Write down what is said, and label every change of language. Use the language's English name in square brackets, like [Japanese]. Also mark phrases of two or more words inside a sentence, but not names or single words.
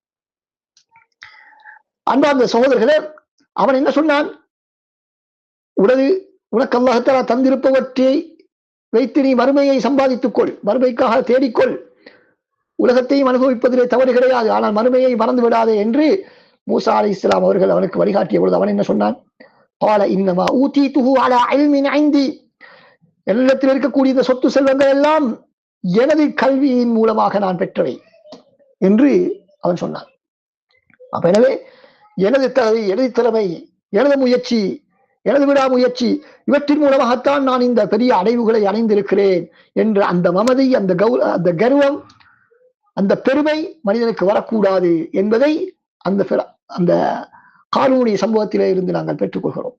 [Tamil] அன்பார்ந்த சகோதரர்களே, அவன் என்ன சொன்னான்? உனக்கு [Arabic] الله تعالى [Tamil] தந்திருப்பவற்றை வைத்து நீ வறுமையை சம்பாதித்துக் கொள், வறுமைக்காக தேடிக்கொள், உலகத்தையும் அனுபவிப்பதிலே தவறு கிடையாது, ஆனால் மறுமையை மறந்து விடாதே என்று மூசா அலைஹிஸ்ஸலாம் அவர்கள் அவனுக்கு வழிகாட்டிய பொழுது அவன் என்ன சொன்னான்? [Arabic] قال انما اوتيته على علم عندي, [Tamil] என்னிடத்தில் இருக்கக்கூடிய இந்த சொத்து செல்வங்கள் எல்லாம் எனது கல்வியின் மூலமாக நான் பெற்றவை என்று அவன் சொன்னான். அப்ப எனவே எனது தகுதி, எனது திறமை, எனது முயற்சி, எனது விடாமுயற்சி இவற்றின் மூலமாகத்தான் நான் இந்த பெரிய அடைவுகளை அடைந்திருக்கிறேன் என்ற அந்த மமதை, அந்த கர்வம், அந்த பெருமை மனிதனுக்கு வரக்கூடாது என்பதை அந்த காரூனுடைய சம்பவத்திலே இருந்து நாங்கள் பெற்றுக்கொள்கிறோம்.